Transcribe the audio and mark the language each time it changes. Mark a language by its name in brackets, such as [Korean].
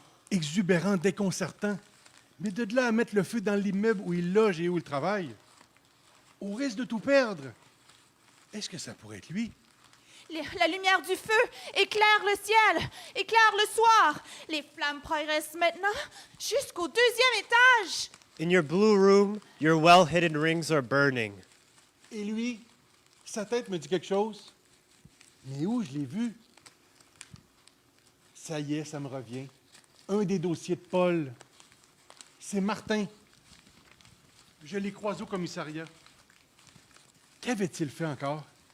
[French] Exubérant, déconcertant. Mais de là à mettre le feu dans l'immeuble où il loge et où il travaille, au risque de tout perdre, est-ce que ça pourrait être lui? La lumière du feu éclaire le ciel, éclaire le soir. Les flammes progressent maintenant jusqu'au 2e étage. [English] In your blue room, your well-hidden rings are burning. [French] Et lui, sa tête me dit quelque chose. Mais où je l'ai vu? Ça y est, ça me revient. Un des dossiers de Paul. C'est Martin. Je l'ai croisé au commissariat. Qu'avait-il fait encore?